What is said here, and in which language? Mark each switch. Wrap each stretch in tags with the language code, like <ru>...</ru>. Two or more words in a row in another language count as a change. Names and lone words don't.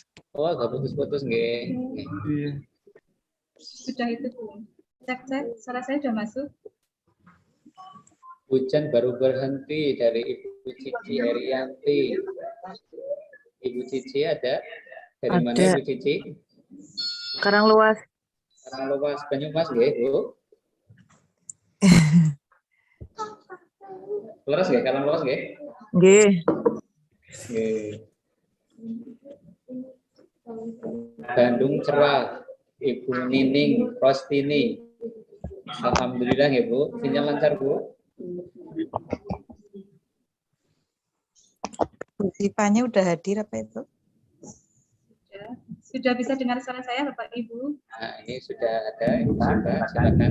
<id>Oh, agak putus-putus, nggih. Iya. Sudah itu, Bu. Cek, suara saya sudah masuk. Hujan baru berhenti dari Ibu Cici Herianti. Ibu Cici ada? Dari Ada. mana Ibu Cici? Karangluas. Karangluas, Banyumas nggih, Bu?</id> <jv>Leres nggih,</jv> <id>Karangluas nggih? Nggih. Nggih. Bandung cerah, Ibu Nining Rostini. Alhamdulillah ya Bu, sinyal lancar Bu. Bu Sifanya udah hadir apa itu? Sudah bisa dengar suara saya, Bapak Ibu? Nah, ini sudah ada, Ibu Siva, silakan.</id>